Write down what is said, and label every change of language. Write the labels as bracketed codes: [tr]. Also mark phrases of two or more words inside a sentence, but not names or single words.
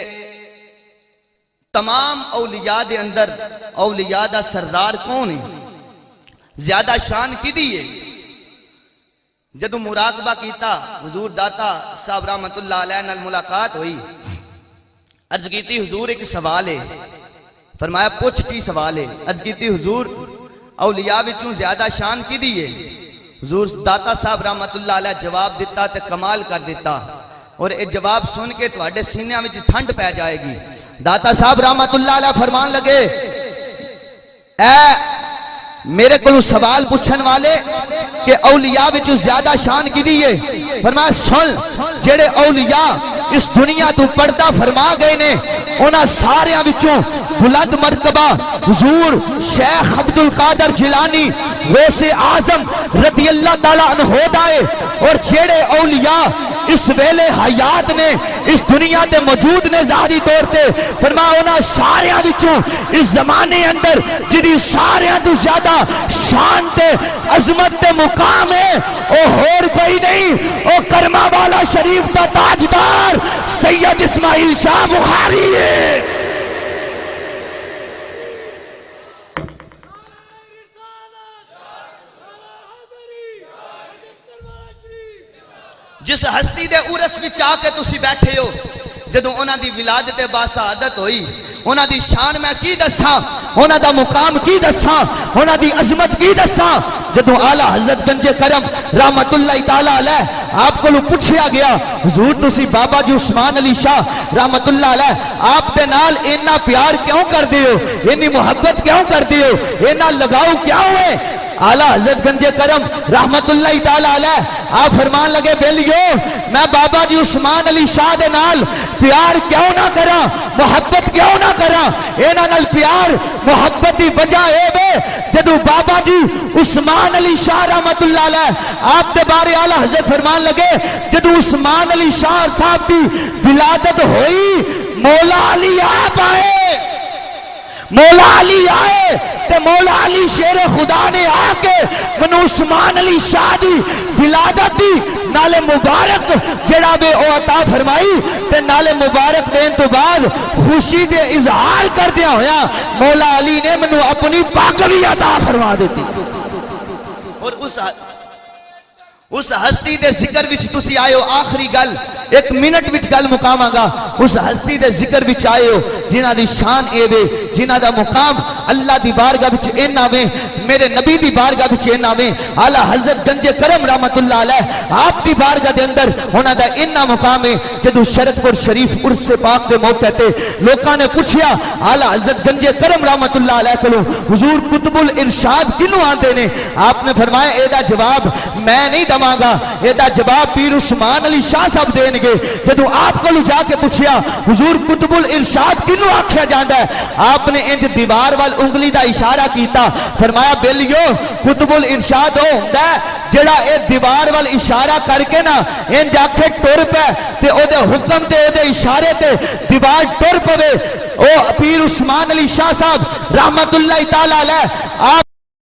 [pa] تمام اولیاء دے اندر اولیاء دا سردار کون ہے زیادہ شان کی دیئے جدو مراقبہ کیتا حضور داتا صاحب رحمت اللہ علیہ نال ملاقات ہوئی عرض کیتی حضور ایک سوال ہے فرمایا پوچھ کی سوال ہے عرض کیتی حضور اولیاء وچوں زیادہ شان کی دیئے حضور داتا صاحب رحمت اللہ علیہ جواب دیتا تے کمال کر دیتا اور اے جواب سن کے تواڈے سینے وچ ٹھنڈ پہ جائے گی داتا صاحب رحمت اللہ علیہ فرمان لگے اے میرے کو سوال پوچھن والے کہ اولیاء وچوں زیادہ شان کی دیئے فرمایا سن جڑے اولیاء اس دنیا تو پردہ فرما گئے نے انہاں سارے وچوں بلند مرتبہ حضور شیخ عبد القادر جیلانی غوث اعظم رضی اللہ تعالیٰ عنہ دائے اور جڑے اولیاء اس ویلے حیات نے اس دنیا دے موجود نے ظاہری طور تے فرمایا انہاں سارے وچوں اس زمانے اندر جدی سارے تو زیادہ شان تے عظمت تے مقام ہے او ہور کوئی نہیں او کرما والا شریف کا تاجدار سید اسماعیل شاہ بخاری ہے جس ہستی دے عرس وچ آ کے تسی بیٹھے ہو جدوں انہاں دی ولادت باسعادت ہوئی انہاں دی شان میں کی دساں انہاں دا مقام کی دساں انہاں دی عظمت کی دساں جدوں اعلی حضرت گنج کرم رحمت اللہ تعالی علیہ آپ کو پوچھیا گیا حضور تسی بابا جی عثمان علی شاہ رحمت اللہ علیہ آپ دے نال اتنا پیار کیوں کر دیو اتنی محبت کیوں کر دیو اتنا لگاؤ کیوں ہے اعلی حضرت گنج کرم رحمت اللہ تعالی علیہ آپ فرمان لگے بیلیو میں بابا جی عثمان علی شاہ دے نال پیار کیوں نہ کرا محبت کیوں نہ کرا اینا نال پیار محبت دی وجہ اے بے جدو بابا جی عثمان علی شاہ رحمت اللہ علیہ آپ دے بارے اعلی حضرت فرمان لگے جدو عثمان علی شاہ صاحب دی ولادت ہوئی مولا علی آپ آئے مولا علی آئے تے مولا علی شیر خدا نے آ کے منو عثمان علی شاہ دی ولادت دی نالے مبارک جڑا بے او عطا فرمائی تے نالے مبارک دین تو بعد خوشی دے اظہار کر دیا ہویا مولا علی نے منو اپنی پاک بھی عطا فرما دیتی. اور اس ہستی دے ذکر وچ تسی آئے ہو. آخری گل ایک منٹ وچ گل مقام آگا. اس ہستی دے ذکر وچ آئے ہو جنہ دی شان اے وے, جنہ دا مقام اللہ دی بارگاہ وچ اینا وے, میرے نبی دی بارگاہ وچ اینا وے, اعلی حضرت گنج کرم رحمت اللہ علیہ آپ دی بارگاہ دے اندر ہونا دا اینا مقام ہے. جدو شرک پور شریف عرس پاک دے موقع تے لوکاں نے پوچھیا اعلی حضرت گنج کرم رحمت اللہ علیہ کولو حضور قطب الارشاد کینوں آندے نے؟ آپ نے فرمایا اے دا جواب میں نہیں دواں گا, اے دا جواب پیر عثمان علی شاہ صاحب دین گے. جدو آپ کو جا کے پوچھیا حضور قطب الارشاد کینوں آکھیا جاندا ہے؟ آپ نے انج دیوار وال انگلی دا اشارہ کیتا, فرمایا بیلیو قطب الارشاد ہو ہوندا ہے جڑا اے دیوار وال اشارہ کر کے نا انج آکھے ٹر پے تے او دے حکم تے او دے اشارے تے دیوار ٹر پوے. او پیر عثمان علی شاہ صاحب رحمت اللہ تعالی علیہ آپ